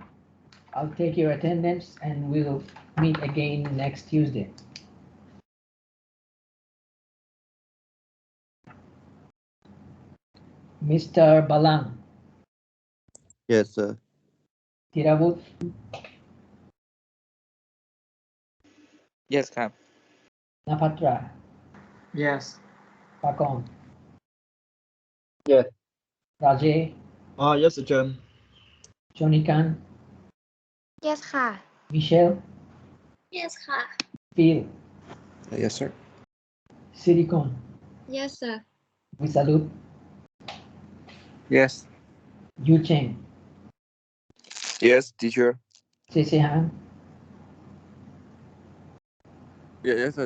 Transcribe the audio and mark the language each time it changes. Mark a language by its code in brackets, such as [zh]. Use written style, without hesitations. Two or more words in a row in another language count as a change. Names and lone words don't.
[en] I'll take your attendance and we'll meet again next Tuesday. Mr. Balang. Yes, sir. Tiravut. Yes ครับ Napatra. Yes. Pakong. Yes. Rajay. Yes, teacher. Jonikan. Yes ค่ะ Michelle. Yes ค่ะ Phil. Yes, sir. Silicon. Yes sir Visalut. Yes Yu Cheng. Yes, teacher. Sesehan. Yes, sir.